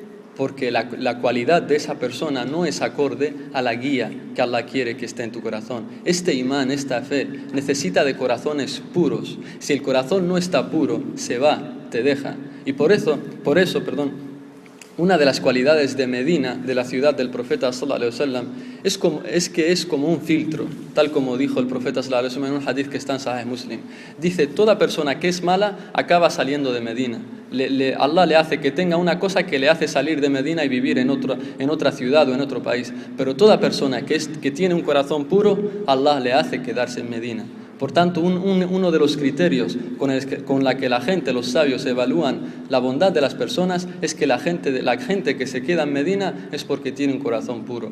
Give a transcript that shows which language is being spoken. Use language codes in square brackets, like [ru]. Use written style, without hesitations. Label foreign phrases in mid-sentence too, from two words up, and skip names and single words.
[es] Porque la cualidad de esa persona no es acorde a la guía que Allah quiere que esté en tu corazón. Este imán, esta fe, necesita de corazones puros. Si el corazón no está puro, se va, te deja. Y por eso, una de las cualidades de Medina, de la ciudad del profeta [ar] صلى الله عليه وسلم, [es] es que es como un filtro, tal como dijo el profeta [ar] صلى الله عليه وسلم [es] en un hadith que está en Sahih Muslim. Dice, toda persona que es mala acaba saliendo de Medina. Allah le hace que tenga una cosa que le hace salir de Medina y vivir en otra ciudad o en otro país. Pero toda persona que tiene un corazón puro, Allah le hace quedarse en Medina. Por tanto, uno de los criterios con la que la gente, los sabios, evalúan la bondad de las personas es que la gente que se queda en Medina es porque tiene un corazón puro.